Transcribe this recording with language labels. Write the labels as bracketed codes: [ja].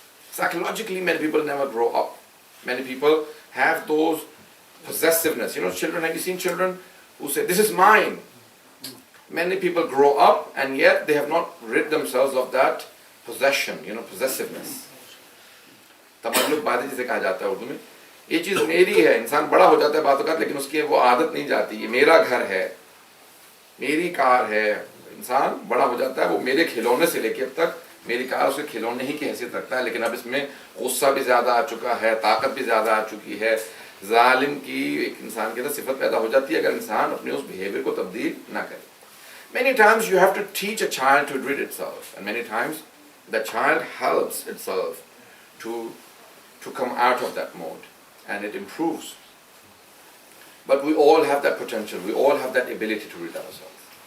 [en] Psychologically, many people never grow up. Many people have those possessiveness. Children, have you seen children who say, this is mine? Many people grow up and yet they have not rid themselves of that possession, possessiveness. [ur] تملک باتیں جسے کہا جاتا ہے اردو میں, یہ چیز میری ہے. انسان بڑا ہو جاتا ہے باتوں کا, لیکن اس کی وہ عادت نہیں جاتی. یہ میرا گھر ہے, میری کار ہے. انسان بڑا ہو جاتا ہے, وہ میرے کھلونے سے لے کے اب تک میری کار اس کے کھلونے ہی کی حیثیت رکھتا ہے, لیکن اب اس میں غصہ بھی زیادہ آ چکا ہے, طاقت بھی زیادہ آ چکی ہے. ظالم کی ایک انسان کے اندر صفت پیدا ہو جاتی ہے اگر انسان اپنے اس بیہیویئر کو تبدیل نہ کرے. [en] Many times you have to teach a child to rid itself, and many times the child helps itself to come out of that mode, and it improves. But we all have that potential, we all have that ability to rid ourselves.